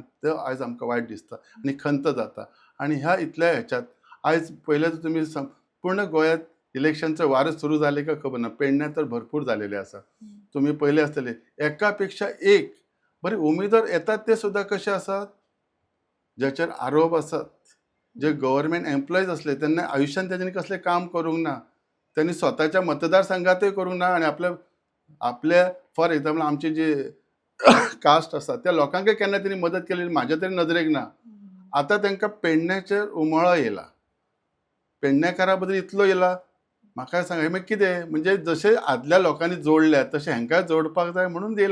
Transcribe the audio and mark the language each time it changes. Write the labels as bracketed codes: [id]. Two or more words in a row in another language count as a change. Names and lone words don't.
[kok] तो आयज आमकां वायट दिसता आनी खंत जाता. आणि ह्या इतल्या ह्याच्यात आयज पयलें तर तुमी पूर्ण गोंयांत इलेक्शनचे वार सुरू झाले का खबर ना. पेडण्यात तर भरपूर झालेले आसा. तुम्ही पयले आसतले एकापेक्षा एक बरे उमेदवार येतात ते सुद्धा कसे आसात ज्याचेर आरोप आसात. जे [en] government employees [kok] असले त्यांना आयुष्यात त्यांनी कसले काम करूंक ना. त्यांनी स्वतःच्या मतदारसंघातही करूंक ना आणि आपल्या [en] for example [kok] आमची जी कास्ट आसा त्या लोकांकय केन्ना त्यांनी मदत केलेली म्हाज्या तरी नदरेक ना. आता तांकां पेडण्याचेर उमळो येयला. पेडणेकारा बद्दल इतलो येयला. म्हाका सांगा हे मागीर कितें म्हणजे जशे आदल्या लोकांनी जोडल्यात तशें हेंकाय जोडपाक जाय म्हणून येयला.